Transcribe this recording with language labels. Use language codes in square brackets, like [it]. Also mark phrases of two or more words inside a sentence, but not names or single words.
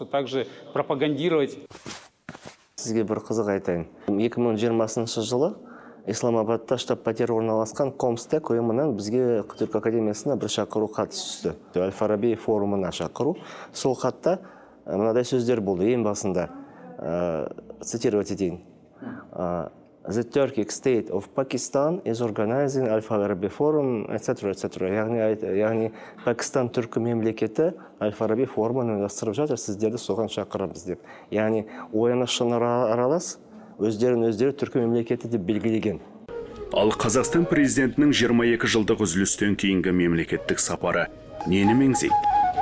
[kk] Сізге бір қызық айтайын. 2020 жылы Исламабадта штаб-пәтер орналасқан Комстек ұйымынан бізге Түркі академиясына бір шақыру хат түсті. Әл-Фараби форумына шақыру. Сол хатта мынадай сөздер болды ең басында. Цитировать етейін. [en] The Turkic state of Pakistan is organizing Al-Farabi forum, etc. [kk] Яғни Пәкістан түркі мемлекеті Al-Farabi форумын ұйымдастырып жатыр, сіздерді соған шақырамыз деп. Яғни оянышын аралас, өздері түркі мемлекеті деп белгілеген. Ал Қазақстан президентінің 22 жылдық үзілістен кейінгі мемлекеттік сапары нені меңзейді?